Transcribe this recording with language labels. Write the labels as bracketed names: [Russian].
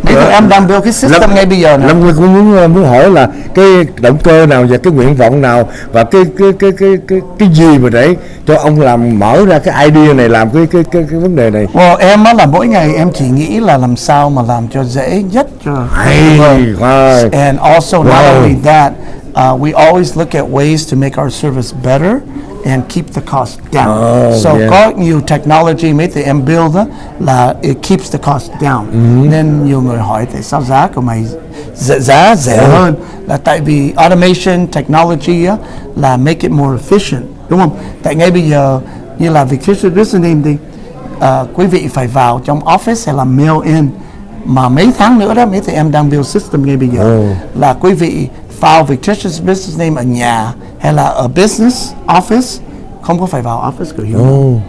[Vietnamese] em đang build cái system ngay bây giờ này. Lâm Nguyên cũng muốn hỏi là cái động cơ nào và cái nguyện vọng nào và cái gì mà để cho ông làm mở ra cái idea này, làm cái vấn đề này. Em á là mỗi ngày em chỉ nghĩ là làm sao mà làm cho dễ nhất cho. [English] And also not only that, we always look at ways to make our service better and keep the cost down. [Vietnamese] Có nhiều technology mấy tụi em build đó, là [English] it keeps the cost down. [Vietnamese] Nên nhiều người hỏi tại sao giá của mày giá rẻ hơn, là tại vì automation technology á, là [English] make it more efficient, [Vietnamese] đúng không? Tại ngay bây giờ như là fictitious business name thì quý vị phải vào trong office hay là mail in, mà mấy tháng nữa đó mấy tụi em đang build system ngay bây giờ là quý vị file fictitious business name ở nhà hay là ở business office, không có phải vào office của Hiếu.